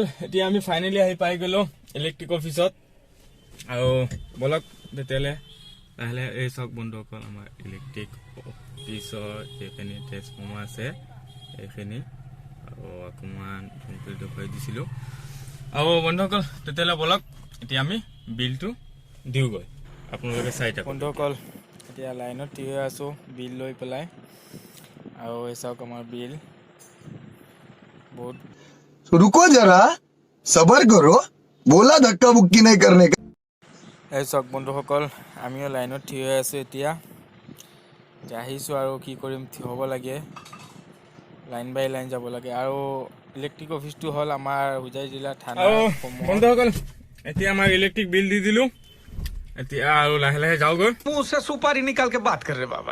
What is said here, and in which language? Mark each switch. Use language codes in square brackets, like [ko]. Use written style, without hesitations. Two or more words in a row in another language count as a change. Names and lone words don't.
[as] এতিয়া আমি ফাইনেলি আহি পাই গলো ইলেক্ট্ৰিক অফিচত আৰু বলক তেতিয়াহ'লে লাহে লাহে এই চাওক বন্ধুসকল আমাৰ ইলেক্ট্ৰিক অফিচৰ এইখিনি ট্ৰেন্সফৰ্মাৰ আছে এইখিনি আৰু অকণমান ফোনটো দেখুৱাই দিছিলোঁ আৰু বন্ধুসকল তেতিয়াহ'লে বলক এতিয়া আমি বিলটো দিওঁগৈ আপোনালোকে চাই থাকক বন্ধুসকল এতিয়া লাইনত থিয় হৈ আছোঁ বিল লৈ পেলাই আৰু এই চাওক আমাৰ বিল বহুত [hi] रुको जरा सबर करो बोला धक्का बुक्की नहीं करने का [as] এই চাওক বন্ধুসকল আমিও লাইনত থিয় হৈ আছোঁ এতিয়া আহিছোঁ আৰু কি কৰিম থিয় হ'ব লাগে [en] line by line [as] যাব লাগে আৰু ইলেক্ট্ৰিক অফিসটো হ'ল আমাৰ হোজাই জিলা থানা বন্ধুসকল এতিয়া আমাৰ [en] electric bill [as] দি দিলোঁ এতিয়া আৰু লাহে লাহে যাওঁগৈ [hi] मुंह से सुपारी निकाल के बात कर रहे बाबा